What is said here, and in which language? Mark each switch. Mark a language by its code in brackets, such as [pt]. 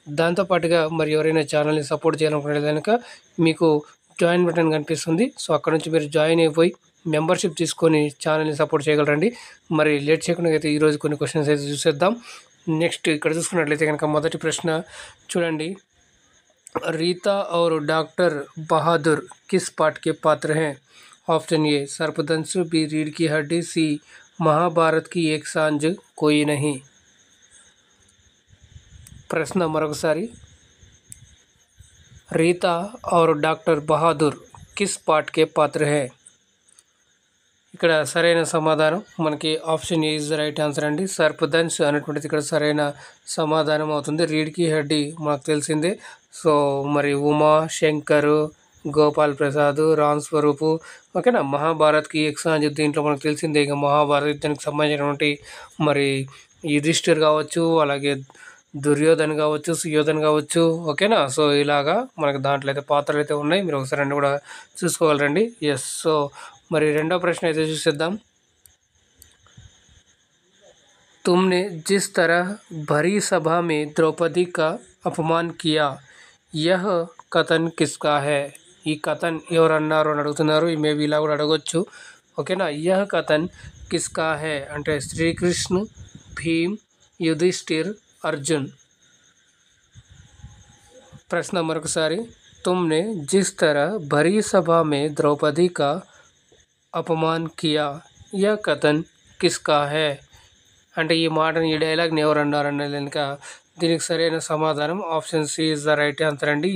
[te] దాంతోపాటుగా మరి ఎవరైనా ఛానల్ని సపోర్ట్ చేయాలనుకునే కనుక మీకు జాయిన్ బటన్ కనిపిస్తుంది. సో అక్కడ నుంచి మీరు జాయిన్ అయిపోయి మెంబర్షిప్ తీసుకొని ఛానల్ని సపోర్ట్ చేయగలరండి. మరి లేట్ చేయకుండా అయితే ఈరోజు కొన్ని క్వశ్చన్స్ అయితే చూసేద్దాం. నెక్స్ట్ ఇక్కడ చూసుకున్నట్లయితే కనుక మొదటి ప్రశ్న చూడండి. [hi] रीता और डॉक्टर बहादुर किस पाठ के पात्र हैं? ऑप्शन ए सर्पदंश, बी रीढ़ की हड्डी, सी महाभारत की एक सांझ कोई नहीं. [te] प्रश्न मरొకసారి. [hi] रीता और डॉक्टर बहादुर किस पाठ के पात्र हैं? [te] ఇక్కడ సరైన సమాధానం మనకి option ఏ [en] is the right answer [te] అండి. సర్పదంశ్ అనేటువంటిది ఇక్కడ సరైన సమాధానం అవుతుంది. రీడ్ కి హెడ్డి మనకు తెలిసిందే. సో మరి ఉమా, శంకర్, గోపాల్ ప్రసాద్, రామ్ స్వరూప్, ఓకేనా. మహాభారత్కి ఎక్సాంజ్ దీంట్లో మనకు తెలిసిందే. ఇక మహాభారత యుద్ధానికి సంబంధించినటువంటి మరి యుధిష్ఠిర్ కావచ్చు, అలాగే దుర్యోధన్ కావచ్చు, సుయోధన్ కావచ్చు, ఓకేనా. సో ఇలాగా మనకు దాంట్లో అయితే పాత్రలు అయితే ఉన్నాయి. మీరు ఒకసారి అన్నీ కూడా చూసుకోగలరండి. ఎస్. సో మరి రెండో ప్రశ్న అయితే చూసేద్దాం. [hi] तुमने जिस तरह भरी सभा में द्रौपदी का अपमान किया यह कथन किसका है? [te] ఈ కథన్ ఎవరు అన్నారు అని అడుగుతున్నారు. ఈ మేబీ ఇలా కూడా అడగొచ్చు, ఓకేనా. [hi] యహ కథన్ కిస్కా హే [te] అంటే శ్రీకృష్ణ, భీమ్, యుధిష్ఠిర్, అర్జున్. ప్రశ్న మరొకసారి. [hi] तुमने जिस तरह भरी सभा में द्रौपदी का अपमान किया यह कथन किसका है [te] అంటే ఈ మాటని ఈ డైలాగ్ని ఎవరు అన్నారన్న కనుక దీనికి సరైన సమాధానం option C [en] is the right answer [te] అండి.